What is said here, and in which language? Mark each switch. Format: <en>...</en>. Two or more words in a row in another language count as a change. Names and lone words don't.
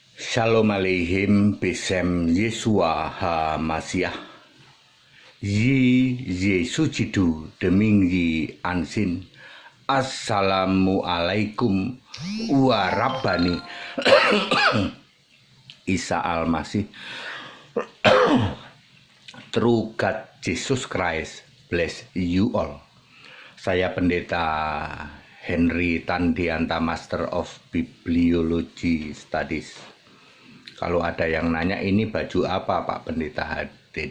<he>שלום עליכם בשם ישוע המשיח.</he> <zh>以耶稣基督的名义安心.</zh> <ar>السلام عليكم ورحمة الله عيسى المسيح.</ar> <en>True God Jesus Christ bless you all.</en> <id>Saya Pendeta Henry Tandianta,</id> <en>Master of Bibliology Studies.</en> <id>Kalau ada yang nanya ini baju apa Pak Pendeta HDD?</id>